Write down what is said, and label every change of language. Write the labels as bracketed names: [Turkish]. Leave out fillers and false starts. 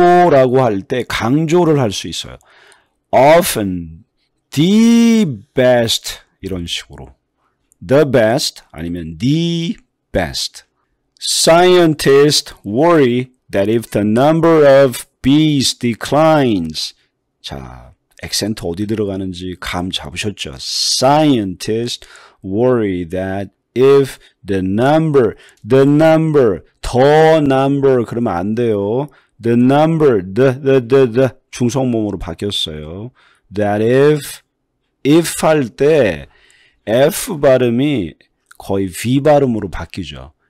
[Korean] 최고라고 할 때 강조를 할 수 있어요. [English] often, the best [Korean] 이런 식으로 [English] the best [Korean] 아니면 [English] the best. Scientists worry that if the number of bees declines [Korean] 자, 액센트 어디 들어가는지 감 잡으셨죠? [English] Scientists worry that if the number [Korean] 그러면 안 돼요. [English] The number, the [Korean] 중성모음으로 바뀌었어요. [English] That if [Korean] 할 때 F 발음이 거의 V 발음으로 바뀌죠.